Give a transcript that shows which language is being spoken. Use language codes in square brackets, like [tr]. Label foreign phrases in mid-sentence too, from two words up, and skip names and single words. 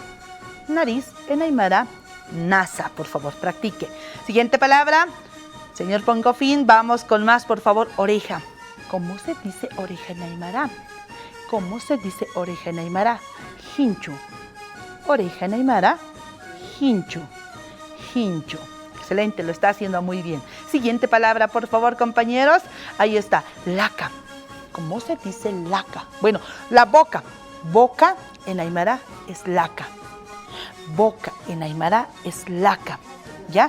[es] Nariz en Aymara, nasa. Por favor, practique. Siguiente palabra. Señor Poncofín, vamos con más, por favor. Oreja. ¿Cómo se dice oreja en Aymara? ¿Cómo se dice oreja en Aymara? Hinchu. Oreja en Aymara, hinchu. Hinchu. Excelente, lo está haciendo muy bien. Siguiente palabra, por favor, compañeros. Ahí está. Laca. ¿Cómo se dice laca? Bueno, la boca. Boca en Aymara es laca. Boca en Aymara es laca. ¿Ya?